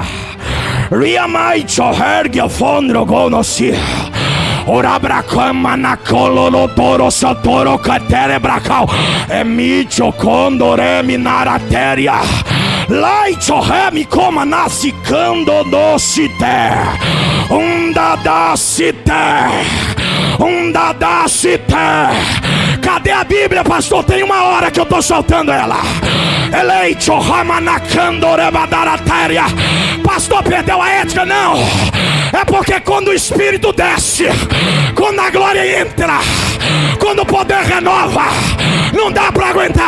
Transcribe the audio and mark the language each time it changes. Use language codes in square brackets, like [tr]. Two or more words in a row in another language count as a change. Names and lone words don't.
[pt] Riamai chohergia fondro gonosi. Ora bracama na cololo toro satoro catere bracau. Emicho condore minarateria. Lai chohemi coma nascicando docite. Cadê a Bíblia, pastor? Tem uma hora que eu tô soltando ela. Eleito Ramanacandorevadaratéria. Pastor, perdeu a ética? Não. É porque quando o Espírito desce, quando a glória entra, quando o poder renova, não dá pra aguentar.